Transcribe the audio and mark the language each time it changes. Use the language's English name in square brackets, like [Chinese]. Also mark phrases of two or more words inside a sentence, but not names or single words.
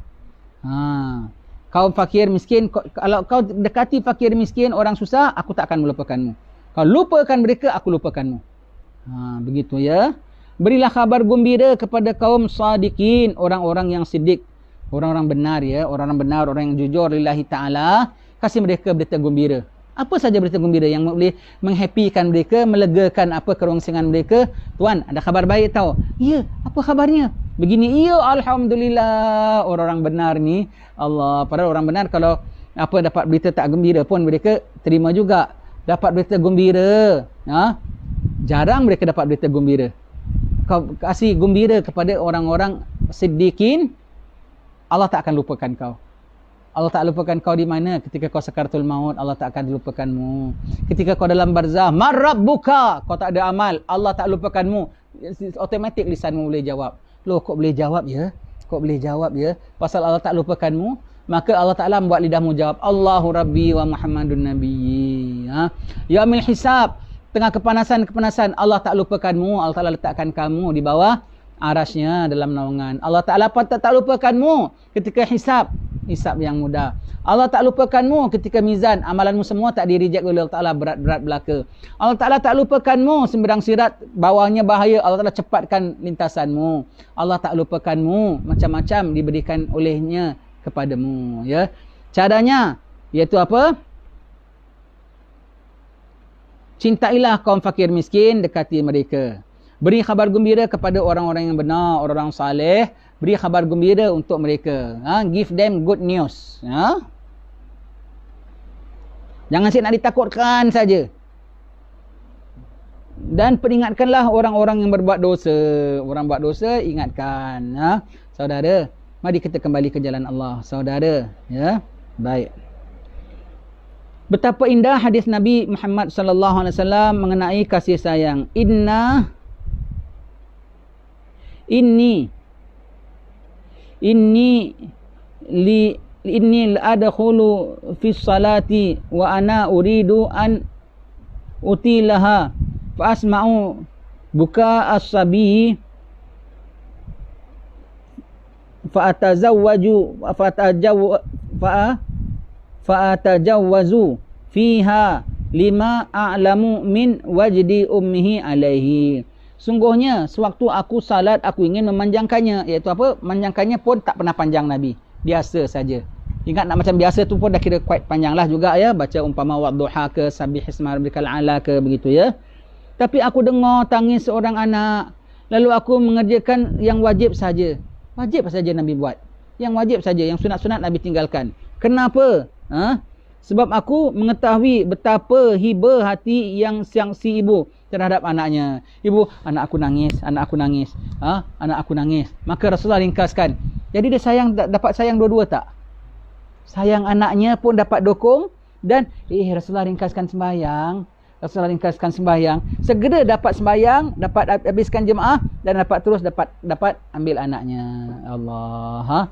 [Malay] Kaum fakir, miskin, kalau kau dekati fakir, miskin, orang susah, aku tak akan melupakanmu. Kalau lupakan mereka, aku lupakanmu. Begitu ya. Berilah kabar gembira kepada kaum sadiqin, orang-orang yang siddiq. Orang-orang benar ya, orang-orang benar, orang yang jujur [Arabic] لله تعالى, [Malay] kasih mereka berita gembira. Apa saja berita gembira yang boleh menghappykan mereka, melegakan apa kerongsingan mereka. Tuan, ada khabar baik tau. Ya, apa khabarnya? Begini, ya alhamdulillah. Orang-orang benar ni, Allah, padahal orang benar kalau apa dapat berita tak gembira pun mereka terima juga. Dapat berita gembira, jarang mereka dapat berita gembira. Kau kasih gembira kepada orang-orang siddiqin, Allah tak akan lupakan kau. Allah tak lupakan kau di mana? Ketika kau sakaratul maut, Allah tak akan lupakanmu. Ketika kau dalam barzah, marabbuka, kau tak ada amal, Allah tak lupakanmu. Automatik lisanmu boleh jawab. Loh, kok boleh jawab ya? Kok boleh jawab ya? Pasal Allah tak lupakanmu, maka Allah Ta'ala membuat lidahmu jawab, [Arabic] الله ربي ومحمد نبيي. يوم الحساب, [Malay] tengah kepanasan, Allah tak lupakanmu. Allah Ta'ala letakkan kamu di bawah arasnya dalam naungan. Allah Ta'ala tak lupakanmu ketika hisab yang mudah. Allah tak lupakanmu ketika mizan, amalanmu semua tak di-reject oleh Allah Ta'ala, berat-berat belaka. Allah Ta'ala tak lupakanmu sembarang sirat, bawahnya bahaya, Allah Ta'ala cepatkan lintasanmu. Allah tak lupakanmu, macam-macam diberikan olehnya kepadamu. Ya, caranya iaitu apa? Cintailah kaum fakir miskin, dekati mereka. Beri khabar gembira kepada orang-orang yang benar, orang-orang saleh. Beri khabar gembira untuk mereka. [English] Give them good news. [Malay] Jangan nak ditakutkan saja. Dan peringatkanlah orang-orang yang berbuat dosa. Orang buat dosa, ingatkan. Saudara, mari kita kembali ke jalan Allah. Saudara, ya, baik. Betapa indah hadis Nabi Muhammad [Arabic] صلى الله عليه وسلم [Malay] mengenai kasih sayang. [Arabic] إني أدخل في صلاتي وأنا أريد أن أطيلها فأسمع بكاء الصبي فأتجوز فيها لما أعلم من وجد أمه عليه. [Malay] Sungguhnya sewaktu aku salat aku ingin memanjangkannya, iaitu apa? Memanjangkannya pun tak pernah panjang Nabi, biasa saja. Ingat nak macam biasa tu pun dah kira quite panjang lah juga ya, baca umpama wadduha ke [Arabic] سبح اسم ربك الأعلى [Malay] ke begitu ya. Tapi aku dengar tangis seorang anak, lalu aku mengerjakan yang wajib saja. Wajib saja Nabi buat. Yang wajib saja, yang sunat-sunat Nabi tinggalkan. Kenapa? Sebab aku mengetahui betapa hibah hati yang si ibu terhadap anaknya. Ibu, anak aku nangis. Anak aku nangis. Maka Rasulullah ringkaskan. Jadi dia dapat sayang dua-dua tak? Sayang anaknya pun dapat dukung. Dan Rasulullah ringkaskan sembahyang. Segera dapat sembahyang, dapat habiskan jemaah dan dapat ambil anaknya. Allah.